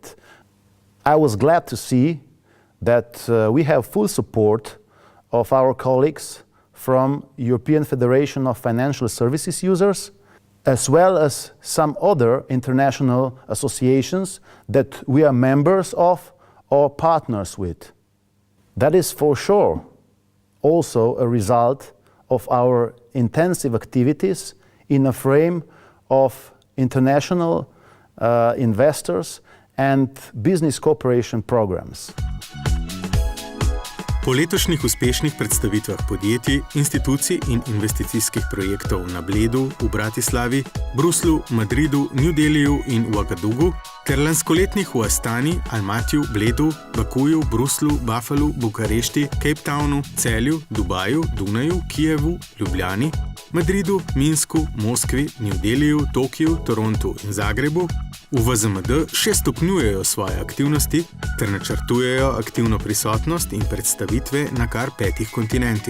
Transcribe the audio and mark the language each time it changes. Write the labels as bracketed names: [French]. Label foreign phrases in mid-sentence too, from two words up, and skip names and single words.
[English] I was glad to see that we have full support of our colleagues from European Federation of Financial Services Users, as well as some other international associations that we are members of or partners with. That is for sure also a result of our intensive activities in a frame of international investors and business cooperation programs. [Slovenian] Po letošnjih uspešnih predstavitvah podjetij, institucij in investicijskih projektov na Bledu, v Bratislavi, Bruslu, Madridu, New Delhiju in Ouagadougou, ter lanskoletnih v Astani, Almatiju, Bledu, Bakuju, Bruslu, Buffalu, Bukarešti, Cape Townu, Celju, Dubaju, Dunaju, Kijevu, Ljubljani, Madridu, Minsku, Moskvi, New Delhiju, Tokiju, Torontu in Zagrebu, v VZMD še stopnjujejo svoje aktivnosti ter načrtujejo aktivno prisotnost in predstavitve na kar 5 kontinentih.